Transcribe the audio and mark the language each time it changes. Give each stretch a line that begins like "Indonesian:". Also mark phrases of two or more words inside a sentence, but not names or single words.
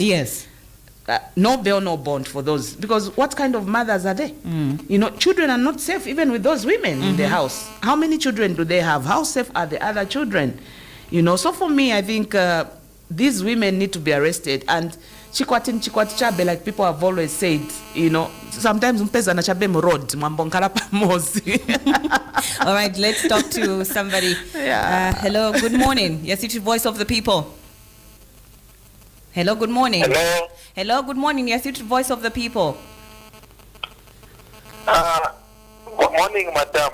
English: Yes. No bail, no bond for those, because what kind of mothers are they? You know, children are not safe even with those women in the house. How many children do they have? How safe are the other children? You know, so for me, I think these women need to be arrested.
Nyanja: And chikwati chabe,
English: like people have always said, you know, sometimes
Nyanja: mpeza na chabe mrod mwambonkala pamozi.
English: All right, let's talk to somebody. Yeah. Hello, good morning. Yes, it's the voice of the people. Hello, good morning. Hello. Hello, good morning. Yes, it's the voice of the people. Good morning, madam.